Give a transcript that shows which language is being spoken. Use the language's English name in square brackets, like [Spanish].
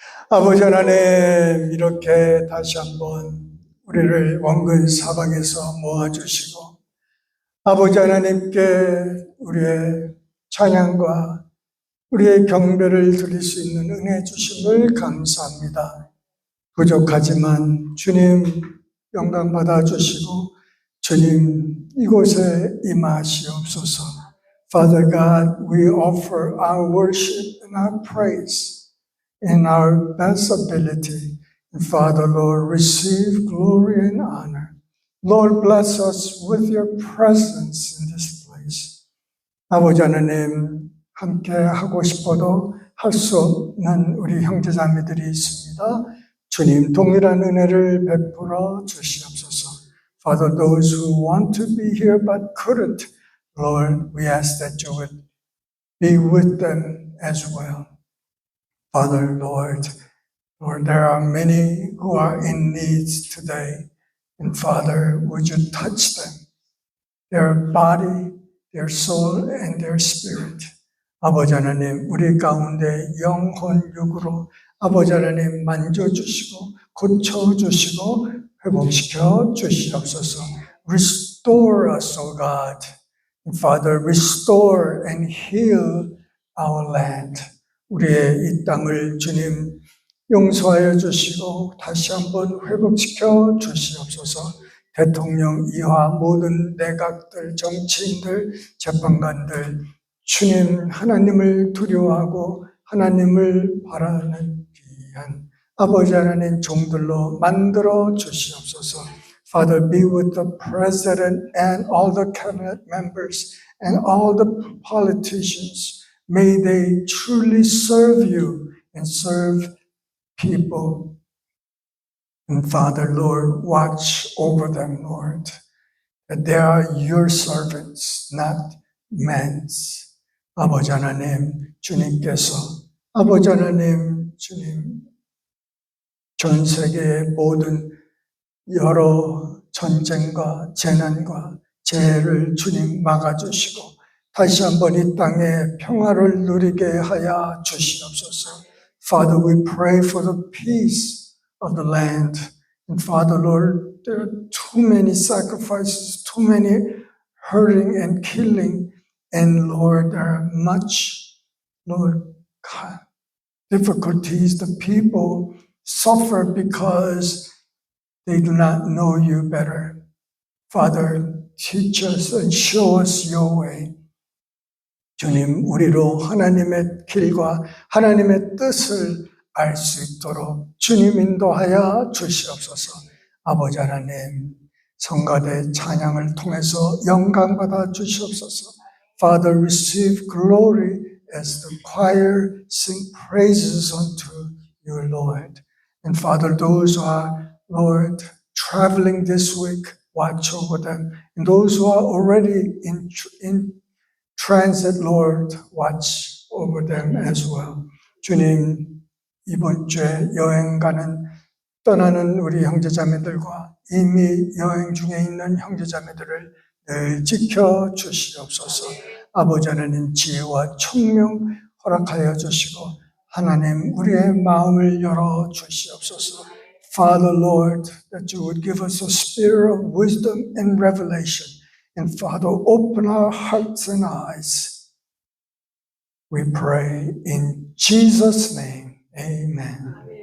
[Korean] 아버지 하나님, 이렇게 다시 한번 우리를 원근 사방에서 모아주시고 아버지 하나님께 우리의 찬양과 우리의 경배를 드릴 수 있는 은혜 주심을 감사합니다. 부족하지만 주님 영광 받아주시고 주님 이곳에 임하시옵소서. [English] Father God, we offer our worship and our praise in our best ability. And Father, Lord, receive glory and honor. Lord, bless us with your presence in this place. [Korean] 아버지 하나님, 함께 하고 싶어도 할 수 없는 우리 형제자매들이 있습니다. 주님, 동일한 은혜를 베풀어 주시옵소서. [English] Father, those who want to be here but couldn't, Lord, we ask that you would be with them as well. Father, Lord, there are many who are in needs today. And Father, would you touch them, their body, their soul, and their spirit. [Korean] 아버지 하나님, 우리 가운데 영혼, 육으로 아버지 하나님 만져주시고 고쳐주시고 회복시켜 주시옵소서. [English] Restore us, O God. And Father, restore and heal our land. [Korean] 우리의 이 땅을 주님 용서하여 주시고 다시 한번 회복시켜 주시옵소서. 대통령 이하 모든 내각들, 정치인들, 재판관들, 주님 하나님을 두려워하고 하나님을 바라는 귀한 아버지 하나님 종들로 만들어 주시옵소서. [English] Father, be with the president and all the cabinet members and all the politicians. May they truly serve you and serve people. And Father, Lord, watch over them, Lord, that they are your servants, not meant. [Korean] 아버지 하나님, 주님께서 아버지 하나님, 주님, 전 세계의 모든 여러 전쟁과 재난과 재해를 주님 막아주시고 다시 한번 이 땅에 평화를 누리게 하여 주시옵소서. [English] Father, we pray for the peace of the land. And Father, Lord, there are too many sacrifices, too many hurting and killing. And Lord, there are much, Lord, God, difficulties. The people suffer because they do not know you better. Father, teach us and show us your way. [Korean] 주님, 우리로 하나님의 길과 하나님의 뜻을 알 수 있도록 주님 인도하여 주시옵소서. 아버지 하나님, 성가대 찬양을 통해서 영광 받아 주시옵소서. [English] Father, receive glory as the choir sing praises unto you, Lord. And Father, those who are, Lord, traveling this week, watch over them. And those who are already in transit, Lord, watch over them as well. [Korean] 주님, 이번 주에 여행 떠나는 우리 형제자매들과 이미 여행 중에 있는 형제자매들을 늘 지켜 주시옵소서. 아버지 하나님 지혜와 총명 허락하여 주시고 하나님 우리의 마음을 열어 주시옵소서. [English] Father, Lord, that you would give us a spirit of wisdom and revelation. And Father, open our hearts and eyes. We pray in Jesus' name. Amen.